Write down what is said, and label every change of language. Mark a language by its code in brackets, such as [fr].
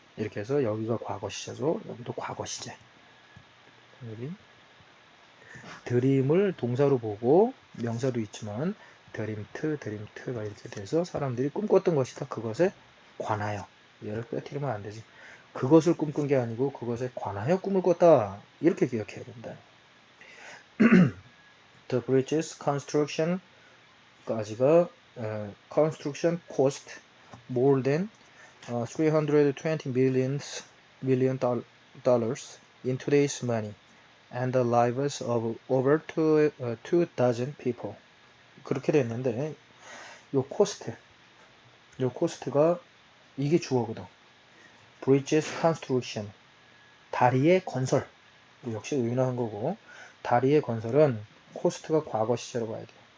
[ko] 이렇게 해서 여기가 과거 시제죠. 여기도 과거 시제. 여기 드림을 동사로 보고 명사도 있지만 드림트가 이렇게 돼서 사람들이 꿈꿨던 것이다. 그것에 관하여 얘를 빼뜨리면 안 되지. 그것을 꿈꾼 게 아니고 그것에 관하여 꿈을 꿨다. 이렇게 기억해야 된다. [en] The bridge's construction [ko] 까지가 [en] construction cost more than 320 million dollars in today's money. and the lives of over 2 dozen people. [ko] 그렇게 됐는데 요 코스트가 이게 주어거든. [en] bridges construction, [ko] 다리의 건설. 역시 의인화한 거고, 다리의 건설은 코스트가 과거 시제로 봐야 돼.